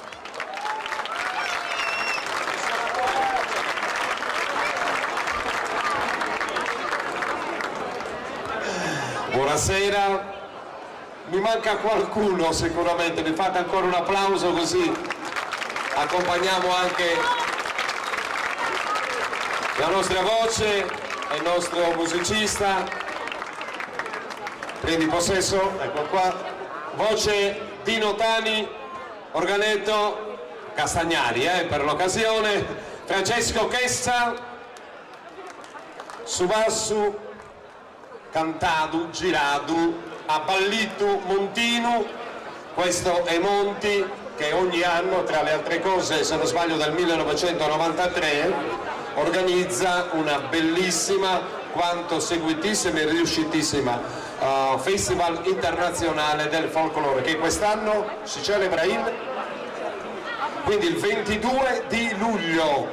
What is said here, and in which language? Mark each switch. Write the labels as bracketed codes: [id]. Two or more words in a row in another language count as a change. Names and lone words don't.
[it] Buonasera, mi manca qualcuno sicuramente, mi fate ancora un applauso così accompagniamo anche la nostra voce e il nostro musicista. Prendi possesso, ecco qua, voce Dino Tani, organetto Castagnari per l'occasione, Francesco Chessa, su basso Cantadu, Giradu, a Ballitu, Montinu. Questo è Monti che ogni anno, tra le altre cose, se non sbaglio dal 1993, organizza una bellissima, quanto seguitissima e riuscitissima festival internazionale del folklore, che quest'anno si celebra quindi il 22 di luglio.